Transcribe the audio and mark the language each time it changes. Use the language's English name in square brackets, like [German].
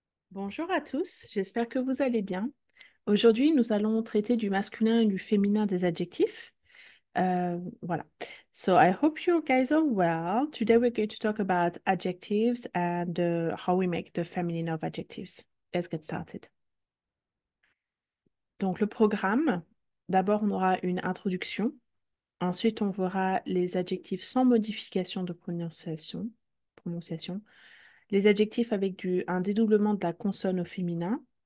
[French] Bonjour à tous, j'espère que vous allez bien. Aujourd'hui, nous allons traiter du masculin et du féminin des adjectifs. Voilà. [English] So I hope you guys are well. Today we're going to talk about adjectives and how we make the feminine of adjectives. Let's get started. [French] Donc le programme, d'abord on aura une introduction. Ensuite, on verra les adjectifs sans modification de prononciation. Les adjectifs avec un dédoublement de la consonne au féminin.